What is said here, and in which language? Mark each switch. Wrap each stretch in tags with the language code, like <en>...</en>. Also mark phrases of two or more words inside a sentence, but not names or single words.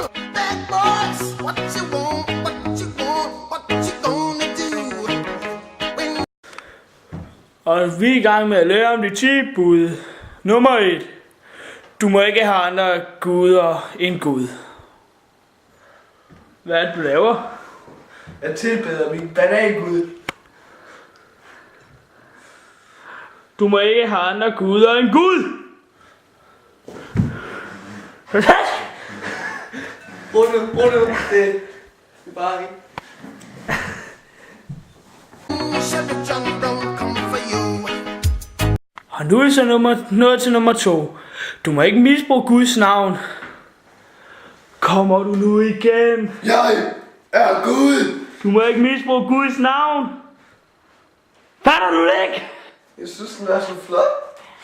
<en>Bad boys, what you want, what you want, what you gonna do?</en> <da>Og vi er i gang med at lære om de 10 bud. Nummer 1. Du må ikke have andre guder end Gud. Hvad er det, du laver? Jeg tilbeder min banangud. Du må ikke have andre guder end Gud. Runde. Det er bare ikke.</da> <en>Chevy John don't come for you.</en> <da>Og nu er vi så nået til nummer 2. Du må ikke misbruge Guds navn. Kommer du nu igen? Jeg er Gud. Du må ikke misbruge Guds navn. Fatter du det ikke? Jeg synes, den er så flot.</da>